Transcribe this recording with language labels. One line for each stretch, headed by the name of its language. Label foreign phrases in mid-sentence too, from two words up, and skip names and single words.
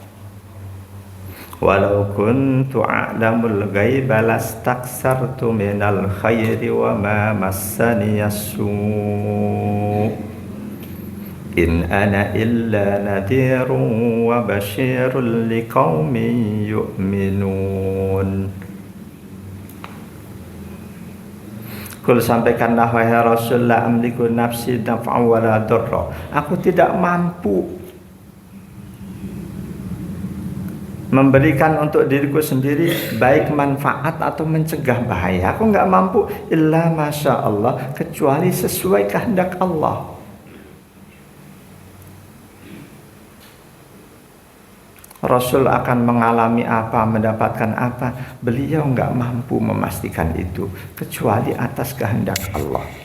Arabic: ولو كنت أعلم الغيب لاستكثرت من الخير وما مسني السوء'. إن أنا إلا نذير وبشير لقوم يؤمنون.
Indonesian: Kul sampaikanlah wahai Rasul,
Arabic: لا أملك لنفسي نفعا ولا ضرا.
Indonesian: Aku tidak mampu memberikan untuk diriku sendiri baik manfaat atau mencegah bahaya. Aku nggak mampu
Arabic: إلا ما شاء الله,
Indonesian: kecuali sesuai kehendak Allah. Rasul akan mengalami apa, mendapatkan apa, beliau nggak mampu memastikan itu kecuali atas kehendak Allah.